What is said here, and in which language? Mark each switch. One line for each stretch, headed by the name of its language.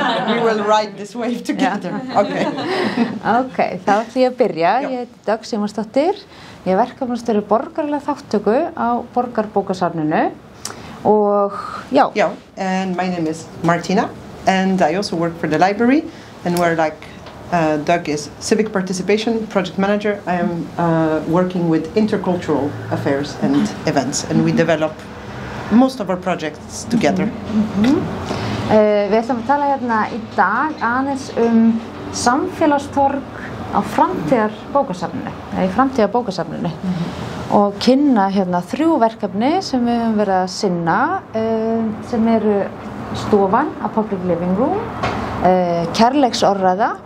English: We will ride this wave together. Okay.
Icelandic: Ok, þá ætlum ég að byrja. Ég heiti Dögg Sigmarsdóttir. Ég verkefnastjóri borgaralega þátttöku á Borgarbókasafninu. Og já.
English: Yeah, and my name is Martina, and I also work for the library, and we're like Doug is civic participation project manager. I am working with intercultural affairs and events, and we develop most of our projects together.
Icelandic: Við ætlum að tala hérna í dag aðeins samfélagstorg á framtíðarbókasafninu, eða í framtíðarbókasafninu. Og kynna hérna 3 verkefni sem við höfum verið að sinna, sem eru stofan,
English: a public living room,
Icelandic: kærleiksorræða,